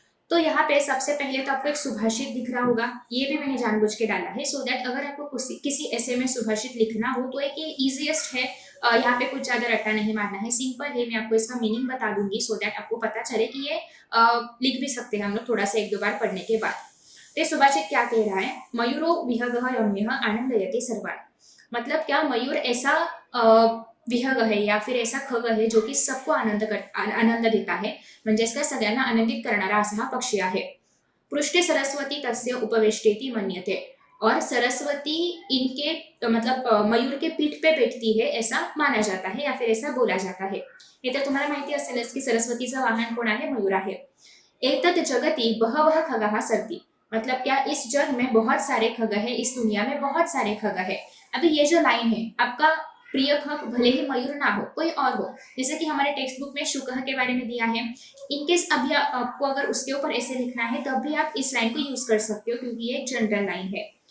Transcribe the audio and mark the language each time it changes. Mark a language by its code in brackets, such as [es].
[hi] तो यहाँ पे सबसे पहले तो आपको एक सुभाषित दिख रहा होगा, ये भी मैंने जानबूझ के डाला है, [en] so that [hi] अगर आपको किसी ऐसे में सुभाषित लिखना हो तो एक ये ईजीएस्ट है। यहाँ पे कुछ ज्यादा रट्टा नहीं मारना है, सिंपल है। मैं आपको इसका मीनिंग बता दूंगी [en] so that [hi] आपको पता चले कि ये लिख भी सकते हैं हम लोग थोड़ा सा 1-2 बार पढ़ने के बाद। तो सुभाषित क्या कह रहा है, [sa] मयूरो विहगः रम्यः आनंदयति सर्वान्। [hi] मतलब क्या, मयूर ऐसा विहग है या फिर ऐसा खग है जो कि सबको आनंद देता है, [mr] म्हणजेच काय सगळ्यांना आनंदित करणारा असा हा पक्षी आहे। [sa] पृष्ठे सरस्वती तस्य उपवेष्टेति मन्यते, [hi] और सरस्वती इनके मतलब मयूर के पीठ पे बैठती है ऐसा माना जाता है या फिर ऐसा बोला जाता है। [mr] हे तर तुम्हाला माहिती असेलच की सरस्वतीचं वाहन कोण आहे, मयूर आहे। [sa] एतत् जगति बहवः खगाः सन्ति, [hi] मतलब क्या इस जग में बहुत सारे खग है, इस दुनिया में बहुत सारे खग है। अभी ये जो लाइन है, आपका प्रिय खग भले ही मयूर ना हो, कोई और हो, जैसे कि हमारे टेक्स्ट बुक में शुकः के बारे में दिया है। इनकेस अभी आपको अगर उसके ऊपर ऐसे लिखना है तब भी आप इस लाइन को यूज कर सकते हो क्योंकि ये एक जनरल लाइन है।